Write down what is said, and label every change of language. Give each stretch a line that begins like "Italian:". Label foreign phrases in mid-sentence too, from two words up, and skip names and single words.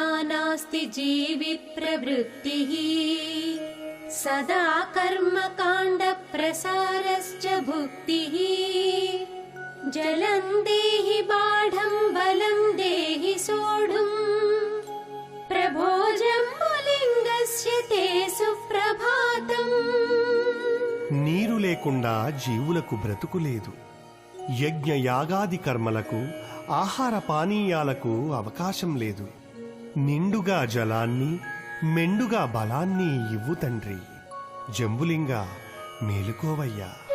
Sanskrit: नास्ति जीवि प्रवृत्तिः सदा कर्मकाण्ड प्रसारश्च भुक्तिः जलं देहि बाढं बलं देहि सोढुम् प्रभो जम्बुलिङ्गस्य ते सुप्रभातम्.
Telugu: నీరు లేకుండా జీవులకు బ్రతుకు లేదు. యజ్ఞ యాగాది కర్మలకు, ఆహార పానీయాలకు అవకాశం లేదు. నిండుగా జలాన్ని, మెండుగా బలాన్ని ఇవ్వు తండ్రి. జంబులింగ మేలుకోవయ్యా.